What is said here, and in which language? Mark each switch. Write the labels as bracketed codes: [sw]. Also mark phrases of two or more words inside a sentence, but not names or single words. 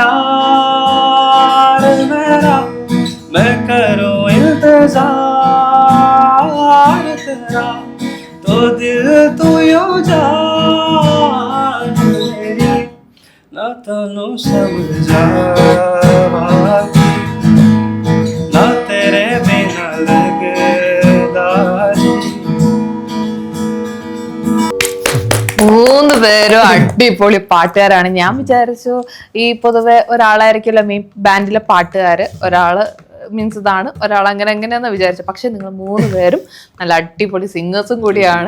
[hi] प्यार मेरा, मैं करूं इंतजार तेरा, [pa] ਤੋ ਦਿਲ ਤੂ ਯੂੰ ਜਾਨ ਮੇਰੀ, ਨਾ ਤੈਨੂੰ ਸਮਝਾਵਾਂ ਨਾ ਤੇਰੇ ਬਿਨਾ ਲਗਦਾ ਜੀ. [ml] മൂന്ന് പേരും അടിപൊളി പാട്ടുകാരാണ്. ഞാൻ വിചാരിച്ചു ഈ പൊതുവെ ഒരാളായിരിക്കുമല്ലോ [en] main bandile [ml] പാട്ടുകാര്, ഒരാള് മീൻസ് ഇതാണ്, ഒരാൾ അങ്ങനെ എങ്ങനെയാന്ന് വിചാരിച്ചു. പക്ഷെ നിങ്ങൾ മൂന്ന് പേരും നല്ല അടിപൊളി സിംഗേഴ്സും കൂടിയാണ്.